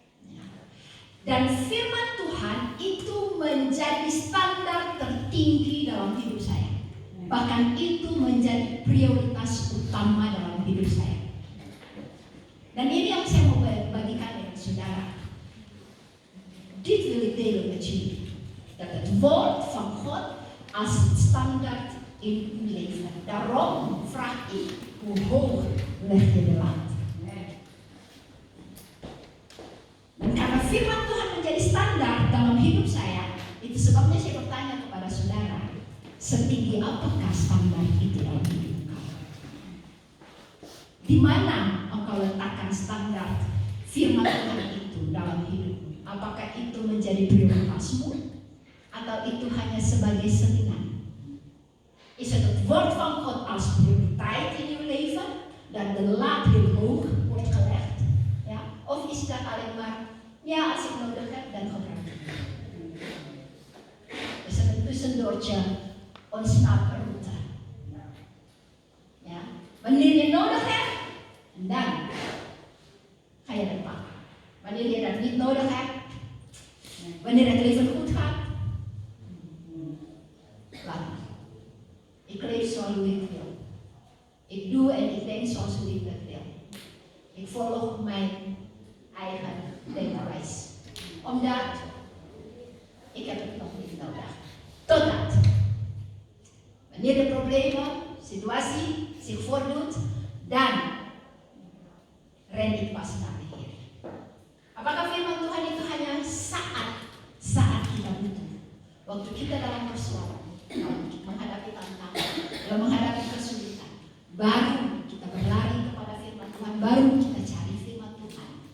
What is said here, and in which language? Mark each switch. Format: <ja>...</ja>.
<id>Ya. Dan firman Tuhan itu menjadi standar tertinggi dalam hidup saya. Bahkan itu menjadi prioritas utama dalam hidup saya. Dan ini yang saya mau bagikan dengan saudara.</id> <nl>Dit wil ik delen met jullie. Dat het woord van God als het standaard in uw leven. Daarom vraag ik, hoe hoog leg je de lat? Dan karena firman Tuhan menjadi standar dalam hidup saya, itu sebabnya saya bertanya kepada saudara, setinggi apakah standar itu dalam hidup engkau? Di mana engkau letakkan standar firman Tuhan itu dalam hidupmu? Apakah itu menjadi prioritasmu atau itu hanya sebagai selingan? Is het woord van God als prioriteit in uw leven, dat de lat heel hoog wordt gelegd? Ja? Of is dat alleen maar, ja, als ik nodig heb, dan gebruik ik het. Is het een tussendoortje, ontsnapperroute? Ja? Wanneer je nodig hebt, dan ga je dat pakken. Wanneer je dat niet nodig hebt, wanneer het leven goed gaat, laat me. Ik leef zoals ik wil. Ik doe en ik denk zoals ik dat wil. Ik volg mijn eigen denkwijs. Omdat ik heb het nog niet nodig. Totdat wanneer de problemen, situatie zich voordoet, dan ren ik pas naar de Heer.</nl> <id>Apakah firman Tuhan itu hanya saat kita butuh? Waktu kita dalam persoalan, menghadapi tantangan, dalam menghadapi kesulitan, baru kita berlari kepada firman Tuhan, baru kita cari firman Tuhan.</id>